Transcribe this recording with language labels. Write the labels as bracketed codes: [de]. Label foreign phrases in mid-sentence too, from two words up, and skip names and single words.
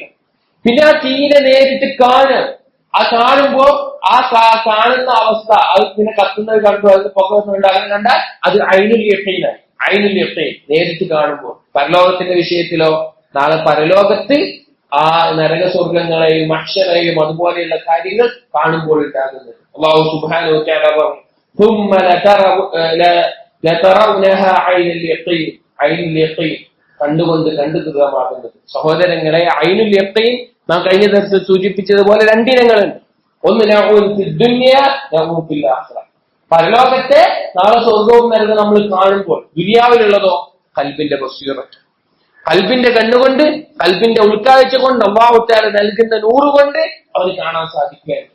[ml] പിന്നെ ആ തീരെ നേരിട്ട് കാണുക, ആ കാണുമ്പോ ആ കാണുന്ന അവസ്ഥ, അത് പിന്നെ കത്തുന്നത് കണ്ടു, അത് പുകയുന്നുണ്ട്, അങ്ങനെ കണ്ടാൽ അത് [ar] عين اليقين. عين اليقين [ml] നേരിട്ട് കാണുമ്പോൾ. പരലോകത്തിന്റെ വിഷയത്തിലോ, നാളെ പരലോകത്ത് ആ നരക സ്വർഗങ്ങളെയും മഹ്ശറയെയും അതുപോലെയുള്ള കാര്യങ്ങൾ കാണുമ്പോൾ ഉണ്ടാകുന്നത്. [ar] الله سبحانه وتعالى [ml] പറഞ്ഞു, [ar] ثم لترونها عين اليقين. عين اليقين [ml] കണ്ടുകൊണ്ട് കണ്ടു ദൃഢമാകുന്നത്. സഹോദരങ്ങളെ, [ar] عين اليقين [ml] നാം കഴിഞ്ഞ ദിവസം സൂചിപ്പിച്ചതുപോലെ 2 ഇനങ്ങളുണ്ട്. [ar] ഒന്ന് نوع في الدنيا، نوع في الآخرة. [ml] പരലോകത്തെ നാളെ സ്വർഗവും നരകവും നമ്മൾ കാണുമ്പോൾ, ദുനിയാവിലുള്ളതോ ഖൽബിന്റെ ബസീറത്ത്, ഖൽബിന്റെ കണ്ണുകൊണ്ട്, ഖൽബിന്റെ ഉൾക്കാഴ്ച കൊണ്ട്, [ar] الله تعالى [ml] നൽകുന്ന നൂറ് കൊണ്ട് അവന് കാണാൻ സാധിക്കുകയാണ്.